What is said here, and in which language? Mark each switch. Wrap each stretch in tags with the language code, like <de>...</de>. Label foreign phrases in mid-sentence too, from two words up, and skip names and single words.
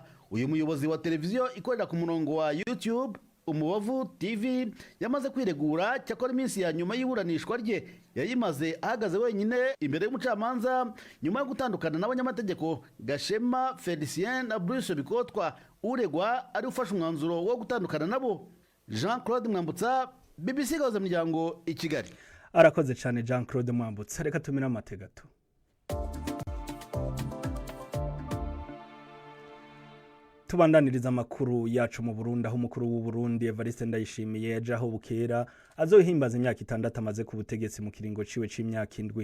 <rw>Uyu muyobozi wa televiziyo ikorera ku murongo wa YouTube Umubavu TV yamaze kwiregura, cyakora iminsi ya nyuma y'iburanishwa rye yayimaze ahagaze wenyine imbere y'umucamanza nyuma yo gutandukana n'abanyamategeko Gashema Felicien na Bruce Bikotwa. Uregwa ari ufashe umwanzuro wo gutandukana nabo. Jean Claude Mwambutsa, BBC Gahuza Miryango, i Kigali.</rw> <rn>Arakoze cyane Jean Claude Mwambutsa. Reka tumira amategato. Tubandaniriza amakuru yacu mu Burundi aho umukuru w'u Burundi Evariste Ndayishimiye yaje aho bukera azohimbaza imyaka 6 amaze ku butegetsi mu kiringo ciwe c'imyaka 7.</rn>